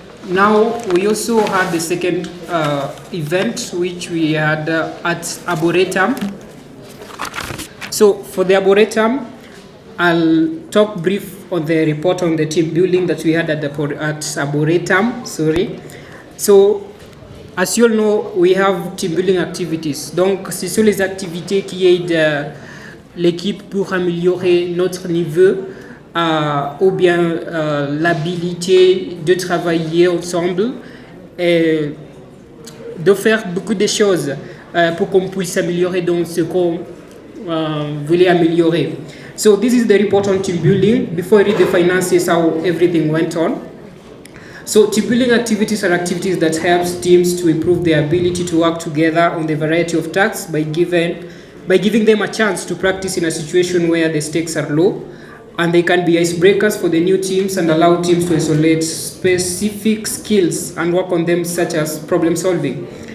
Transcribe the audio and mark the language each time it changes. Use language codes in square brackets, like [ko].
[en] Now we also had the second event which we had at Arboretum. So for the Arboretum, I'll talk brief on the report on the team building that we had at Arboretum. So as you all know, we have team building activities. [fr] Donc ce sont les activités qui aident l'équipe pour améliorer notre niveau ou bien l'habilité de travailler ensemble et de faire beaucoup de choses pour qu'on puisse améliorer dans ce qu'on voulait améliorer. [en] So this is the report on team building. Before I read the finances, how everything went on. So team building activities are activities that helps teams to improve their ability to work together on the variety of tasks by giving them a chance to practice in a situation where the stakes are low, and they can be icebreakers for the new teams and allow teams to isolate specific skills and work on them, such as problem solving.